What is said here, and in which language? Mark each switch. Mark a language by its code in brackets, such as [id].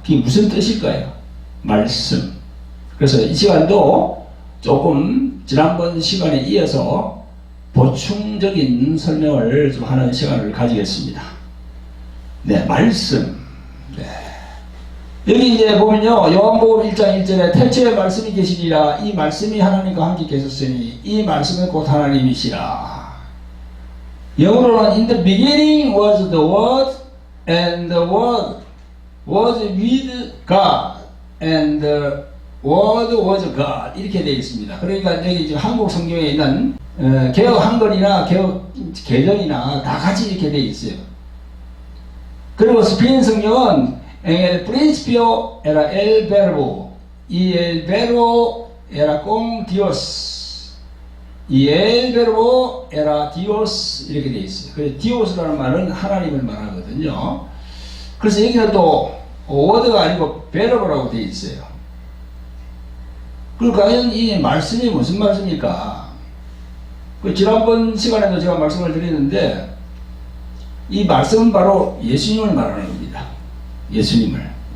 [ko] 그게 무슨 뜻일까요? 말씀. 그래서 이 시간도 조금 지난번 시간에 이어서 보충적인 설명을 좀 하는 시간을 가지겠습니다. 네, 말씀. 네. 여기 이제 보면요, 요한복음 1장 1절에 태초에 말씀이 계시니라. 이 말씀이 하나님과 함께 계셨으니 이 말씀은 곧 하나님이시라. 영어로는 [en] In the beginning was the Word, and the Word was with God, and the Word was God. [ko] 이렇게 되어 있습니다. 그러니까 여기 지금 한국 성경에 있는 개혁 한글이나 개혁 개정이나 다 같이 이렇게 되어 있어요. 그리고 스페인 성경은 [es] El principio era el verbo, y el verbo era con Dios, y el verbo era Dios. [ko] 이렇게 되어 있어요. 그래서 Dios라는 말은 하나님을 말하거든요. 그래서 여기는 또 word가 아니고 verb라고 되어 있어요. 그럼 과연 이 말씀이 무슨 말씀입니까? 지난번 시간에도 제가 말씀을 드렸는데 이 말씀은 바로 예수님을 말하는 겁니다. 예수님을.